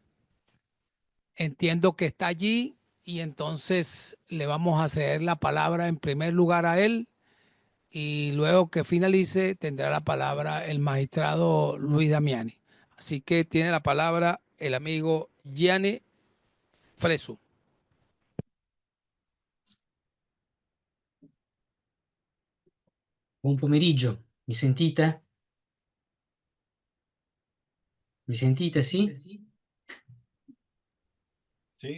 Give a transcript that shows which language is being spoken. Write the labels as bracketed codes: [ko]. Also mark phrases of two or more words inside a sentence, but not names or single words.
[es] Entiendo que está allí y entonces le vamos a ceder la palabra en primer lugar a él y luego que finalice tendrá la palabra el magistrado Luis Damiani. Así que tiene la palabra el amigo Gianni Fresu. [it] Buon pomeriggio, mi sentite? Mi sentite, sì? Sì.